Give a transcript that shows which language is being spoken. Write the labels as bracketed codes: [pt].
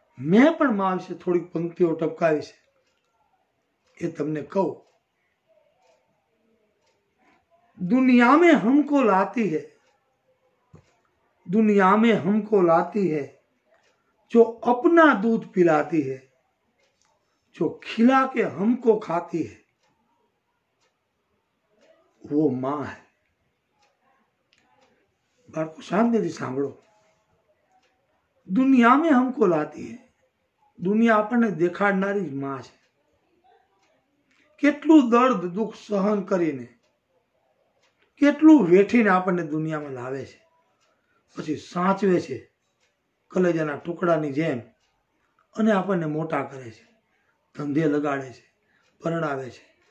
[gu] મેં પણ મા વિશે થોડીક પંક્તિઓ ટપકાવી છે, એ તમને કહું. [hi] दुनिया में हमको लाती है, दुनिया में हमको लाती है, जो अपना दूध पिलाती है, जो खिला के हमको खाती है, वो मां है. [gu] बाळको शांतिથી સાંભળો. [hi] दुनिया में हमको लाती है, दुनिया [gu] આપણને દેખાડનારી જ માં છે. કેટલું દર્દ દુઃખ સહન કરીને, કેટલું વેઠીને આપણને દુનિયામાં લાવે છે, પછી સાચવે છે કલેજાના ટુકડાની જેમ, અને આપણને મોટા કરે છે, ધંધે લગાડે છે, પરણાવે છે.